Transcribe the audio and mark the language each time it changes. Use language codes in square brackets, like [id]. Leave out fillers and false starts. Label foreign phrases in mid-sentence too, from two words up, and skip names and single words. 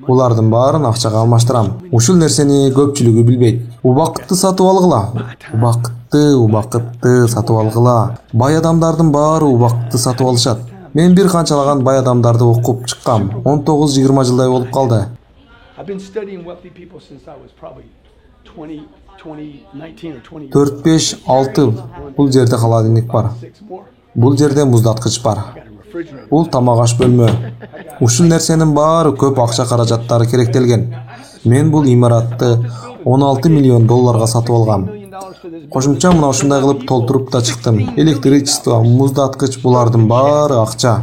[ky] Булардын баарын акчага алмаштырам. Ушул нерсени көпчүлүгү билбейт. Убакытты сатып алгыла. Убакытты сатып алгыла. Бай адамдардын баары убакытты сатып алышат. Мен бир канчалаган бай адамдарды окуп чыккам. 19-20 жылдай болуп калды. [en] I've been studying wealthy people since I was probably 19 or 20 years [ky] 4-5-6 бул жерде холодильник бар. Бул жерде муздаткыч бар. Бул тамак аш бөлмө. Ушул нерсенин баары көп акча каражаттары керектелген. Мен бул имаратты 16 миллион долларга сатып алгам. Кошумча мына ушундай кылып толтуруп да чыктым. Электричество, муздаткыч булардын баары акча.